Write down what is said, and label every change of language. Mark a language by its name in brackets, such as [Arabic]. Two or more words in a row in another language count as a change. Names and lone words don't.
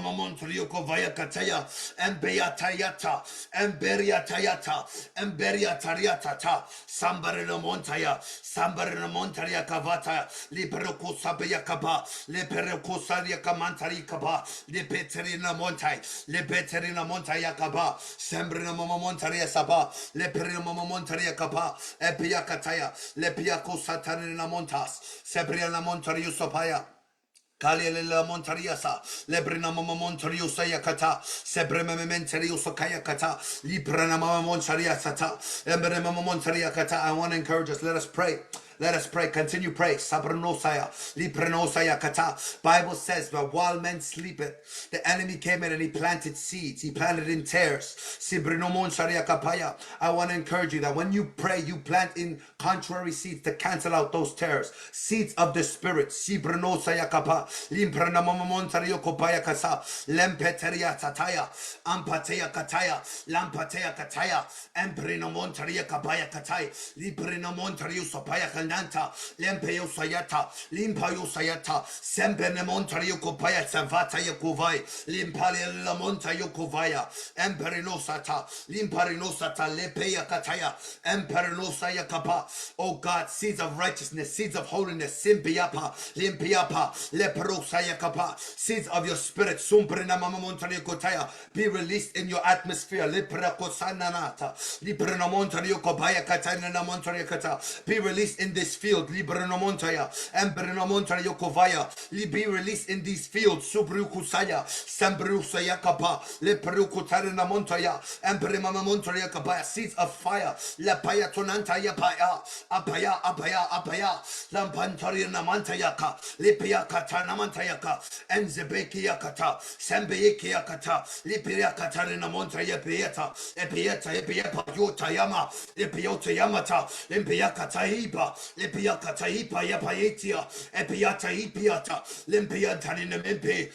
[English] Montario Kovaya Kataya, Embea Tayata, Emberia Tayata, Emberia Tariata, Sambarina Montaya, Sambarina Montaria Kavata, Liberoco Sabia Kaba, Leperoco Saria Kamantari Kaba, Lepeterina Montai, Lepeterina Montaya Kaba, Sembrina Mama Montaria Saba, Leperina Mama Montaria Kaba, Epia Kataya, Lepiaco Satanina Montas, Sebriana Montario Sopaya. Kalila Montariasa, Lebrina Mama Montariusa Yakata, Sebrema Menteriusa Kayakata, Librana Mama Montaria Sata, Embrema Montaria Kata. I want to encourage us. Let us pray. Let us pray. Continue pray. Sabranosaya, Liprenosaya Kata. Bible says that while men sleepeth, the enemy came in and he planted seeds. He planted in tares. Sibrinomonsaria Kapaya. I want to encourage you that when you pray, you plant in contrary seeds to cancel out those tares. Seeds of the spirit. Sibrinosaya Kapa. Limprana Montario Kopaya Kasa. Lempeteria Tataya. Ampatea Kataya. Lampatea Kataya. Emprino Montaria Kapaya Katai. Liprino Montario Sopaya Kananta. Lempeo Sayata. Limpayo Sayata. Sempene Montario Kopaya Savata Yakovai. Limpalia La Monta Yokovaya. Emperinosata. Limparinosata. Lepea Kataya. Emperinosaya Kapa. Oh God, seeds of righteousness, seeds of holiness. Simpiapa. Limpiapa. Leprosaya Kapa. Seeds of your spirit. Sumprina Mama Montario Kotaya. Be released in your atmosphere. Liprakosananata. Librano Montario Kopaya Katana Montario Kata. Be released in this field. Librano Montaya. Embrino Montario Kovaya. Be released in these fields. Subrukusaya. Sambrusaya Kapa. Leprukutarina Montaya. Embrima Montaria Kapaya. Seeds of fire. Lapaya Tonantaya Paya. Apaya. Lampantarina Mantayaka. Lipia Katana Mantayaka. Enzebekia Kata. Sembekia Kata. Lipia Katarina Montaya Pieta. Epieta Yotayama. Epiota Yamata. Limpia Kataiba. Lipia Kataipa Yapaetia. Epiata Ipiata. Limpia Tanina Mimpi.